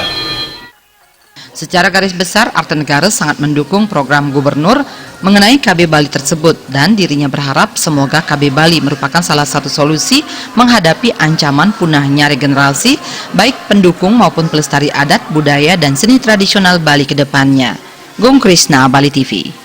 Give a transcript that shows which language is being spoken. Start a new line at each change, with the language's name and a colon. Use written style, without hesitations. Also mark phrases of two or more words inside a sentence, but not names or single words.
Indonesian: Secara garis besar, Artanegara sangat mendukung program gubernur mengenai KB Bali tersebut, dan dirinya berharap semoga KB Bali merupakan salah satu solusi menghadapi ancaman punahnya regenerasi baik pendukung maupun pelestari adat, budaya, dan seni tradisional Bali ke depannya. Gung Krisna, Bali TV.